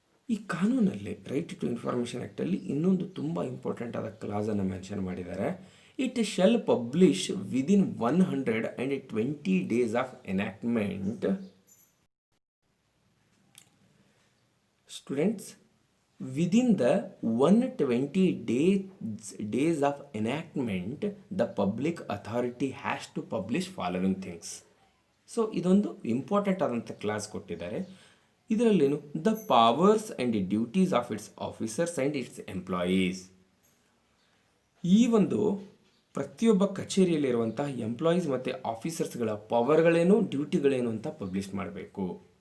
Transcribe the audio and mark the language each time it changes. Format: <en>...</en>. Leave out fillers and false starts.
<kn>ಈ ಕಾನೂನಲ್ಲಿ right to information ಆ್ಯಕ್ಟಲ್ಲಿ ಇನ್ನೊಂದು ತುಂಬ ಇಂಪಾರ್ಟೆಂಟ್ ಆದ ಕ್ಲಾಸನ್ನು ಮೆನ್ಷನ್ ಮಾಡಿದ್ದಾರೆ.</kn> <en>It shall publish within 120 days of enactment. Students, within the 120 days of enactment, the public authority has to publish following things. So</en> <kn>ಇದೊಂದು important ಆದಂಥ class ಕೊಟ್ಟಿದ್ದಾರೆ. ಇದರಲ್ಲೇನು,</kn> <en>The powers and duties of its officers and its employees.</en> <kn>ಈ ಒಂದು ಪ್ರತಿಯೊಬ್ಬ ಕಚೇರಿಯಲ್ಲಿರುವಂತಹ employees ಮತ್ತು ಆಫೀಸರ್ಸ್ಗಳ ಪವರ್ಗಳೇನು, ಡ್ಯೂಟಿಗಳೇನು ಅಂತ publish ಮಾಡಬೇಕು.</kn>